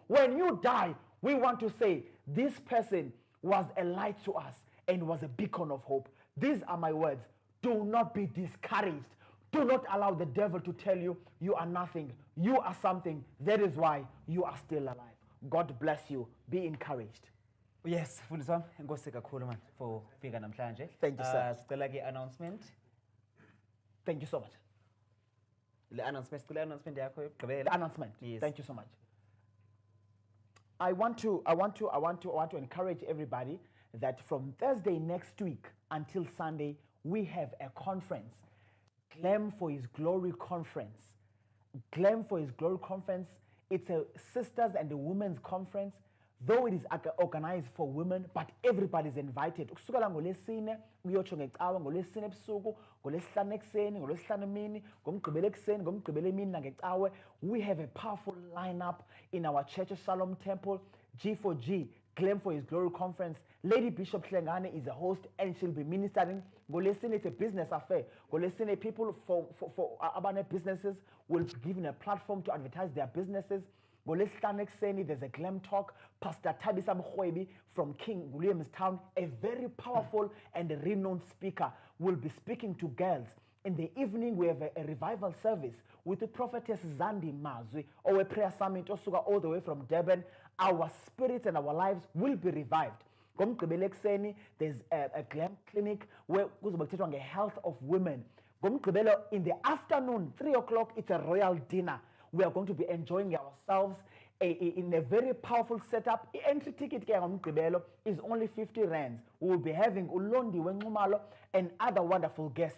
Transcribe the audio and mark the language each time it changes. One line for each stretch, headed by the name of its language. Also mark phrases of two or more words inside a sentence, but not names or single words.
English: When you die, we want to say, this person was a light to us and was a beacon of hope. These are my words. Do not be discouraged. Do not allow the devil to tell you, you are nothing. You are something. That is why you are still alive. God bless you. Be encouraged. Yes,
Xhosa: mfundisi wami, enkosi kakhulu
English: man for
Xhosa: fika namhlanje.
English: Thank you, sir.
Xhosa: Sicela ke announcement.
English: Thank you so much. The announcement yakho The
Xhosa: yokugqibela.
English: announcement. Yes. Thank you so much. I want to encourage everybody that from Thursday next week until Sunday, we have a conference. Glam for His Glory Conference. Glam for His Glory Conference. It's a sisters and a women's conference. Though it is organized for women, but everybody is invited.
Xhosa: Ukusukela ngolesine uyotsho ngecawa, ngolesine ebusuku, ngolesihlanu ekuseni, ngolesihlanu emini, ngomgqibelo ekuseni, ngomgqibelo emini nangecawe.
English: We have a powerful lineup in our church, Shalom Temple, G4G, Claim for His Glory Conference. Lady Bishop Hlengane is a host and she'll be ministering. Ngolesine, it's a business affair. Ngolesine, people for abane businesses will be given a platform to advertise their businesses.
Xhosa: ngolesihlanu ekuseni
English: there's a glam talk. Pastor Tabisa Mkhwebi from King Williamstown, a very powerful and renowned speaker, will be speaking to girls. In the evening, we have a revival service with the prophetess Zandi Mazwi, or a prayer summit, osuka all the way from Durban. Our spirits and our lives will be revived.
Xhosa: Ngomgqibelo ekuseni,
English: there's a glam clinic where
Xhosa: kuzobe kuthethwa nge-health
English: of women. Ngomgqibelo in the afternoon, 3 o'clock, it's a royal dinner. We are going to be enjoying ourselves in a very powerful setup. The entry ticket is only 50 rands. We will be having Ulondi Nxumalo and other wonderful guests.